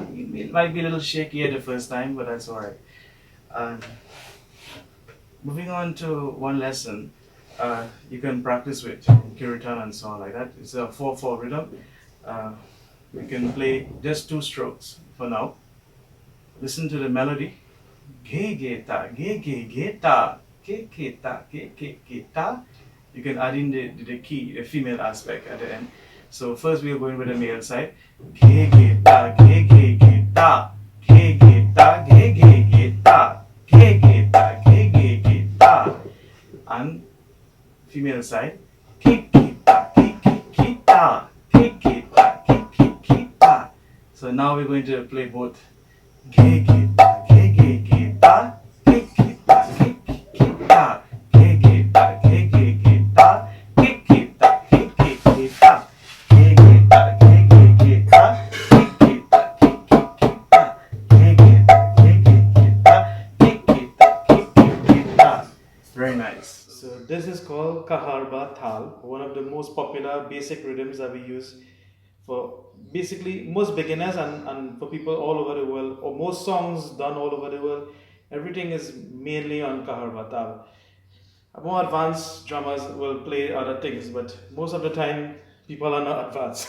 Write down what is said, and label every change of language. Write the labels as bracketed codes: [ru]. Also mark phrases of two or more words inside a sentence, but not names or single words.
[en] Okay, it might be a little shaky at the first time, but that's alright. And moving on to one lesson, you can practice with Uttan and so on like that. It's a 4/4 rhythm. We can play just 2 strokes for now. Listen to the melody. Ge ge ta, ge ge ge ta, ge ge ta, ge ge ge ta. You can add in the key, the female aspect at the end. So first we are going with the male side. Ge ge ta, ge ge ge ta, ge ge ta, ge ge ge ta, ge ge ta, ge ge ge ta. And female side. Ge ge ta, ge ge ge ta, ge ge ta, ge ge ge ta. So now we're going to play both. Ge ge ta, ge ge ge ta, ge ge ta, ge ge ge ta, ge ge ta, ge ge ge ta, ge ge ta, ge ge ge ta, ge ge ta, ge ge ge ta, ge ge ta, ge ge ge ta, ge ge ta, ge ge ge ta, ge ge ta, ge ge ge ta. Very nice. So this is called Kaharba Taal, one of the most popular basic rhythms that we use for basically most beginners and for people all over the world, or most songs done all over the world. Everything is mainly on Kaharba Taal. More advanced drummers will play other things, but most of the time people are not advanced.